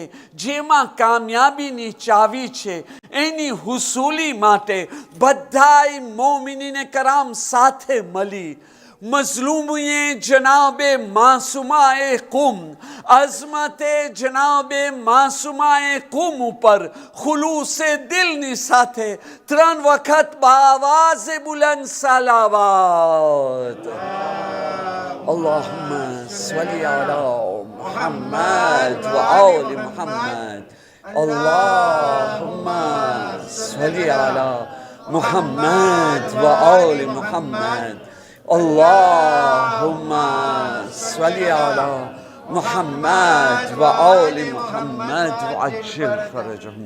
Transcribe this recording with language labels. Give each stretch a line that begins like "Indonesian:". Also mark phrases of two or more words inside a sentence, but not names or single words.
Gujarati: જેમાં કામયાબીની ચાવી છે એની હુસૂલી માટે બધાય મોમિનીને કરામ સાથે મળી મઝલૂમીએ જનાબે માસુમાએ કુમ અઝમતે જનાબે માસુમાએ કુમ ઉપર ખુલૂસે દિલની સાથે 3 વખત બાવાઝે બુલંદ સલાવત.
Arabic: اللهم صل على محمد وآل محمد. اللهم صل على محمد وآل محمد. اللهم صل على محمد وآل محمد وعجل فرجهم.